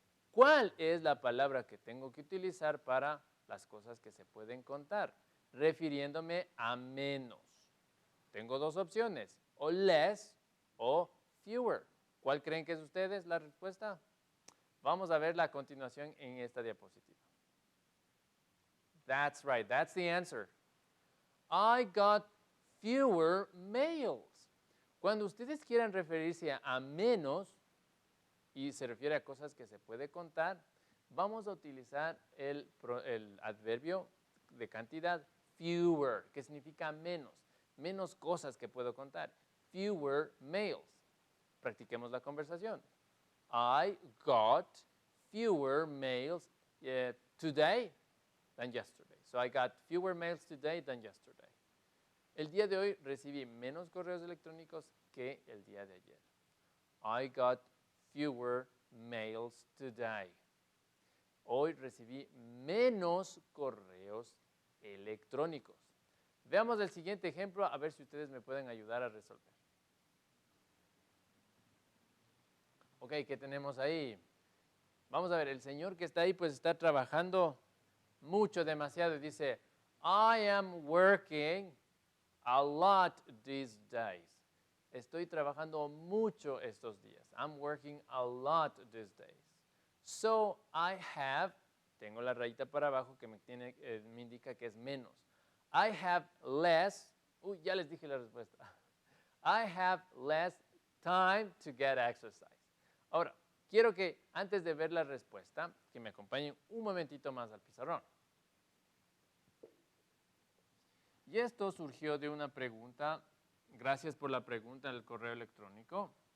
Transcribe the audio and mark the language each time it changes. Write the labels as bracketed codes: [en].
[es] ¿Cuál es la palabra que tengo que utilizar para las cosas que se pueden contar? Refiriéndome a menos. Tengo dos opciones, o less o fewer. ¿Cuál creen que es ustedes la respuesta? Vamos a verla a continuación en esta diapositiva. [en] That's right, that's the answer. I got fewer mails. [es] Cuando ustedes quieran referirse a menos, y se refiere a cosas que se puede contar, vamos a utilizar el adverbio de cantidad fewer, que significa menos, menos cosas que puedo contar. [en] Fewer mails. [es] Practiquemos la conversación. [en] I got fewer mails today than yesterday. So I got fewer mails today than yesterday. [es] El día de hoy recibí menos correos electrónicos que el día de ayer. [en] I got fewer mails today. [es] Hoy recibí menos correos electrónicos. Veamos el siguiente ejemplo, a ver si ustedes me pueden ayudar a resolver. Ok, ¿qué tenemos ahí? Vamos a ver, el señor que está ahí pues está trabajando mucho, demasiado, y dice, [en] I am working a lot these days. [es] Estoy trabajando mucho estos días. [en] I'm working a lot these days. So I have, [es] tengo la rayita para abajo que me indica que es menos. [en] I have less, [es] ya les dije la respuesta. [en] I have less time to get exercise. [es] Ahora, quiero que antes de ver la respuesta, que me acompañen un momentito más al pizarrón. Y esto surgió de una pregunta. Gracias por la pregunta en el correo electrónico.